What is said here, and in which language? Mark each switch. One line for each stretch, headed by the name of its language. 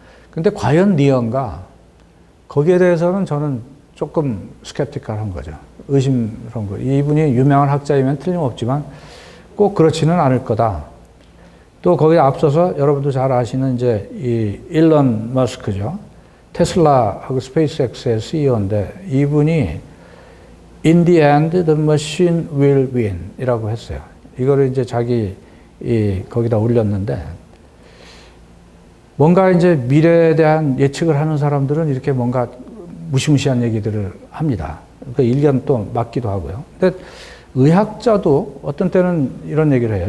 Korean: 근데 과연 near인가? 거기에 대해서는 저는 조금 스캡티컬한 거죠. 의심스러운 거. 이분이 유명한 학자이면 틀림없지만 꼭 그렇지는 않을 거다. 또 거기에 앞서서 여러분도 잘 아시는 이제 이 일론 머스크죠. 테슬라하고 스페이스X의 CEO인데 이분이
English: In the end, the machine will win
Korean: 이라고 했어요. 이거를 이제 자기 거기다 올렸는데 뭔가 이제 미래에 대한 예측을 하는 사람들은 이렇게 뭔가 무시무시한 얘기들을 합니다. 그 일견 또 맞기도 하고요. 근데 의학자도 어떤 때는 이런 얘기를 해요.